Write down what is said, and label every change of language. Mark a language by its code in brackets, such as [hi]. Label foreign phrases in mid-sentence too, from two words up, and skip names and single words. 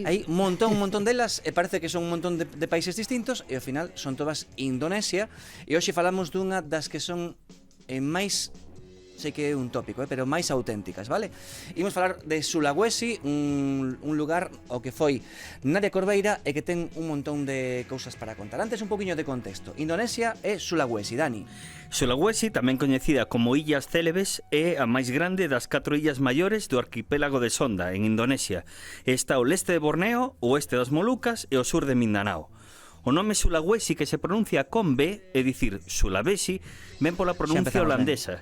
[gl] Un montón delas, e parece que son un montón de países distintos, e ao final son todas Indonesia. E hoxe falamos dunha das que son máis, sei que é un tópico, pero máis auténticas, vale? Imos falar de Sulawesi, un lugar ao que foi Nadia Corbeira e que ten un montón de cousas para contar. Antes, un poquinho de contexto. Indonesia e Sulawesi, Dani. Sulawesi, tamén coñecida como Illas Célebes, é a máis grande das 4 illas maiores do arquipélago de Sonda, en Indonesia. Está ao leste de Borneo, o oeste das Molucas e o sur de Mindanao. O nome Sulawesi, que se pronuncia con B, é dicir, Sulawesi, ven pola pronuncia holandesa.